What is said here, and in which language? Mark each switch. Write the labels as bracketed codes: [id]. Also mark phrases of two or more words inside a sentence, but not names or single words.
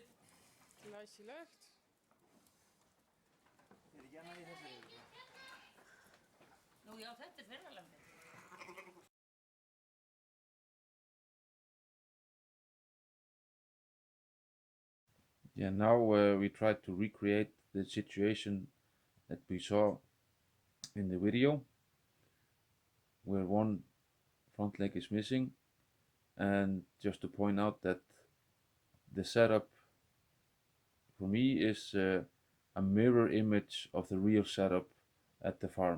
[is] Glæsilegt. Ekki annað í þessari. Nú já, þetta ferðalambið. [en] Yeah, now we try to recreate the situation that we saw in the video, where one front leg is missing, and just to point out that the setup for me is a mirror image of the real setup at the farm.